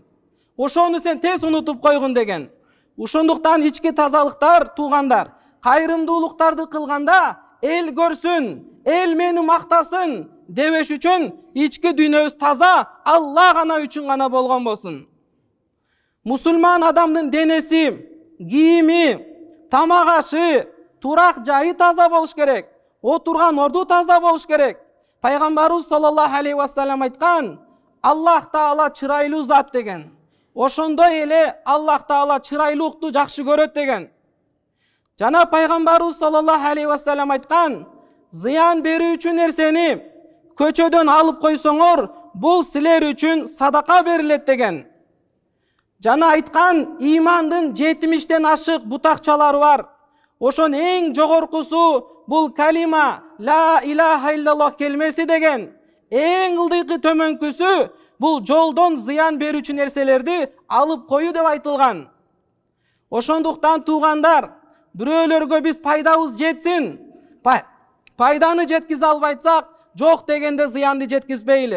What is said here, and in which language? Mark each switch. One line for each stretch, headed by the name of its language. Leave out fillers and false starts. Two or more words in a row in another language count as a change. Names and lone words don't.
Kyrgyz: Ошону сен тез унутуп койгун деген. Ошондуктан ички тазалыктар, туугандар, кайрымдуулуктарды кылганда эл көрсүн, эл мени мактасын дебеш үчүн ички дүйнөбүз таза, Алла гана үчүн гана болгон болсун. Мусулман адамдын денеси, кийими, тамак ашы, турак жайы таза болуш керек. Отурган орду таза болуш керек. Пайгамбарыбыз
Arabic: صلى الله عليه وسلم
Kyrgyz: айткан, Аллах Таала чырайлуу зат деген. Ошондой эле Аллах Таала чырайлуулукту жакшы көрөт деген. Жана Пайгамбарыбыз
Arabic: صلى الله عليه وسلم
Kyrgyz: айткан, зыян берүүчү нерсени көчөдөн алып койсоңор, бул силер үчүн садака берилет деген. Жана айткан, имандын 70тен ашык бутакчалары бар. Ошон эң жогоркусу бул калима
Arabic: لا إله إلا الله
Kyrgyz: келмеси деген. Эң ылдыйкы төмөнкүсү бул жолдон зыян берүүчү нерселерди алып коюу деп айтылган. Ошондуктан туугандар, бирөөлөргө биз пайдабыз жетсин, пайданы жеткизе албайсак, жок дегенде зыянды жеткизбейли.